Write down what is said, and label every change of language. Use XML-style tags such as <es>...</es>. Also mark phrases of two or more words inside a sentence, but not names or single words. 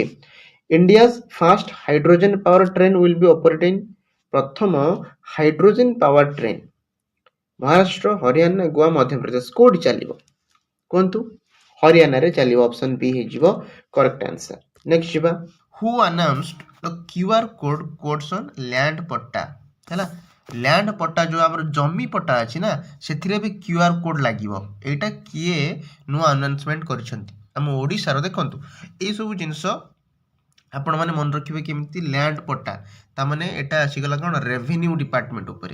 <en>India's first hydrogen power train will be operating?</en> <or>ପ୍ରଥମ</or> <en>hydrogen power train</en> <or>ମହାରାଷ୍ଟ୍ର, ହରିୟାଣା, ଗୋଆ, ମଧ୍ୟପ୍ରଦେଶ କୋଉଠି ଚାଲିବ? କୁହନ୍ତୁ। ହରିୟାଣାରେ ଚାଲିବ। ଅପସନ୍ ବି ହେଇଯିବ</or> <en>correct answer.</en> <or>ନେକ୍ସଟ ଯିବା,</or> <en>who announced the QR code codes on land ପଟ୍ଟା?</en> <or>ହେଲା, ଲ୍ୟାଣ୍ଡ ପଟ୍ଟା ଯୋଉ ଆମର ଜମି ପଟ୍ଟା ଅଛି ନା ସେଥିରେ ବି</or> <en>QR code</en> <or>ଲାଗିବ। ଏଇଟା କିଏ ନୂଆ ଆନାଉନ୍ସମେଣ୍ଟ କରିଛନ୍ତି? ଆମ ଓଡ଼ିଶାର। ଦେଖନ୍ତୁ ଏଇସବୁ ଜିନିଷ ଆପଣମାନେ ମନେ ରଖିବେ କେମିତି? ଲ୍ୟାଣ୍ଡ ପଟ୍ଟା ତାମାନେ ଏଇଟା ଆସିଗଲା କ'ଣ?</or> <en>revenue department</en> <or>ଉପରେ।</or>